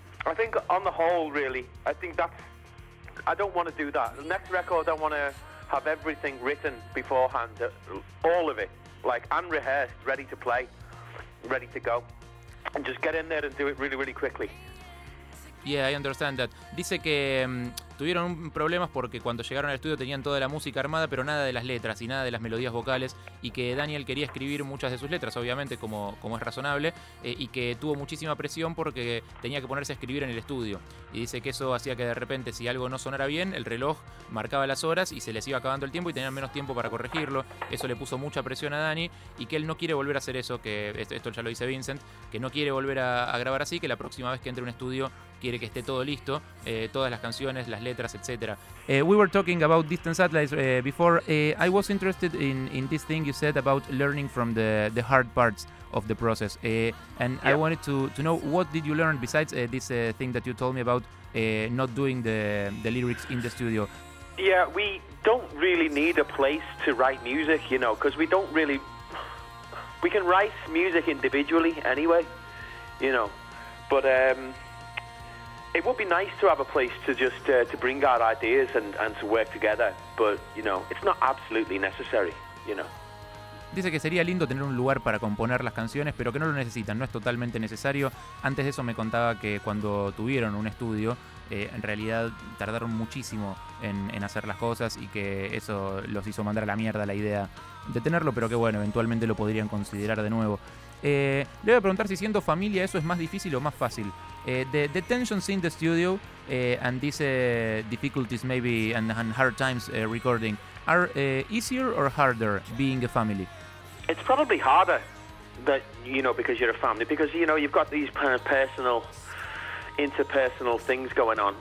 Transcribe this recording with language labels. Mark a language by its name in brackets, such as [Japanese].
[English] I think on the whole, really, I don't want to do that. The next record, I want to have everything written beforehand, all of it, like, and rehearsed, ready to play, ready to go. And just get in there and do it really, really quickly. Yeah, I understand that. [Spanish] Dice que tuvieron problemas porque cuando llegaron al estudio tenían toda la música armada, pero nada de las letras y nada de las melodías vocales, y que Daniel quería escribir muchas de sus letras, obviamente, como es razonable, y que tuvo muchísima presión porque tenía que ponerse a escribir en el estudio. Y dice que eso hacía que de repente, si algo no sonara bien, el reloj marcaba las horas y se les iba acabando el tiempo y tenían menos tiempo para corregirlo. Eso le puso mucha presión a Dani, y que él no quiere volver a hacer eso, que esto ya lo dice Vincent, que no quiere volver a grabar así, que la próxima vez que entre a un estudio quiere que esté todo listo, todas las canciones, las letras, etc. [English] We were talking about Distant Satellites before. I was interested in this thing you said about learning from the hard parts of the process. And yeah. I wanted to know, what did you learn besides this thing that you told me about not doing the lyrics in the studio? Yeah, we don't really need a place to write music, you know, because we don't really... We can write music individually anyway, you know. But... it would be nice to have a place to just to bring out ideas and to work together, but you know, it's not absolutely necessary, you know. [Spanish] Dice que sería lindo tener un lugar para componer las canciones, pero que no lo necesitan, no es totalmente necesario. Antes de eso me contaba que cuando tuvieron un estudio, en realidad tardaron muchísimo en hacer las cosas y que eso los hizo mandar a la mierda la idea de tenerlo, pero que bueno, eventualmente lo podrían considerar de nuevo. Le voy a preguntar si siendo familia eso es más difícil o más fácil. [English] The tensions in the studio and these difficulties maybe and hard times recording are easier or harder being a family? It's probably harder, that you know, because you're a family, because you know you've got these personal, interpersonal things going on.